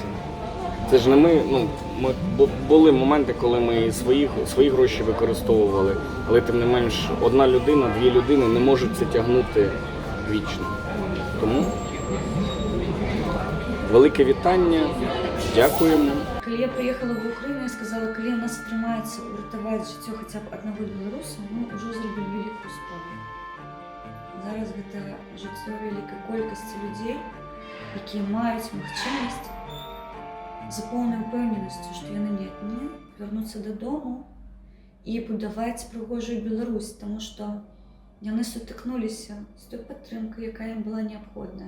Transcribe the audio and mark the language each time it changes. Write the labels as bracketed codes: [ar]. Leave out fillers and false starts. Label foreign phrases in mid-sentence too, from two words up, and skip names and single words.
[uk] Це ж не ми, були моменти, коли ми свої гроші використовували, але тим не менш одна людина, дві людини не можуть це тягнути вічно. Тому велике вітання, дякуємо. Коли я приїхала в Україну, я сказала, коли у нас тримається урятувати життя хоча б одного білоруса, ми вже зробили велику справу. [be] Зараз гэта жыццё вялікай колькасці людзей, якія маюць магчымасць за поўнай упэўненасцю, што яны не вярнуцца дадому і будаваць прыгожую Беларусь, таму што яны сутыкнуліся з той падтрымкай, якая ім была неабходная.